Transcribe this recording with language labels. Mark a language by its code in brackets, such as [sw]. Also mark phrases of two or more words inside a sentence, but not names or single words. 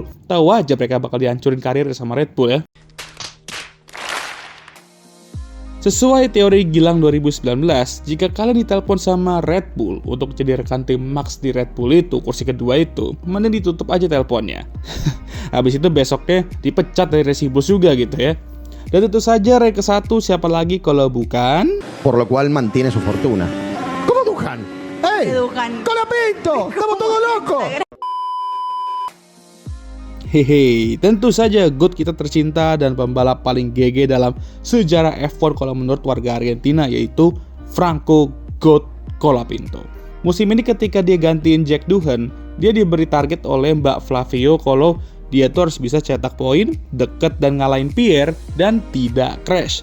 [id] Tahu aja mereka bakal dihancurin karir sama Red Bull ya. Sesuai teori Gilang 2019, jika kalian ditelepon sama Red Bull untuk jadi rekan tim Max di Red Bull itu, kursi kedua itu, mending ditutup aja teleponnya. Habis itu besoknya dipecat dari Racing Bulls juga gitu ya. Dan tentu saja rank ke-1 siapa lagi kalau bukan... [es] Por lo cual mantiene su fortuna. ¿Cómo Dujan? ¡Ey! Dujan. ¡Colapinto! ¡Estamos todos locos! [id] Hehe, tentu saja GOAT kita tercinta dan pembalap paling GG dalam sejarah F1 kalau menurut warga Argentina, yaitu Franco GOAT Colapinto. Musim ini ketika dia gantiin Jack Doohan, dia diberi target oleh Mbak Flavio kalau dia tuh harus bisa cetak poin, deket dan ngalahin Pierre, dan tidak crash.